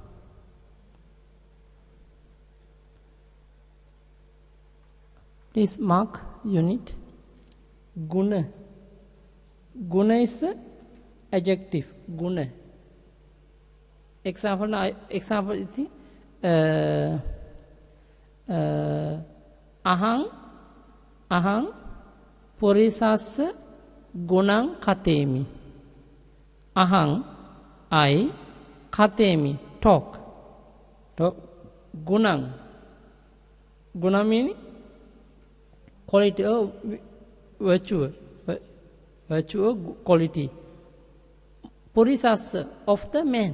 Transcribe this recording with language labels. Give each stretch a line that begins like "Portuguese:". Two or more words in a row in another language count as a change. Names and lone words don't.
English: Please mark unit. Guna. Guna is the adjective. Guna. Example is
Pali: ahang purisassa gunang katemi.
English: Ahang, I, katemi, talk. Gunang. Guna meaning quality of virtue. Virtue quality. Purisassa, of the man.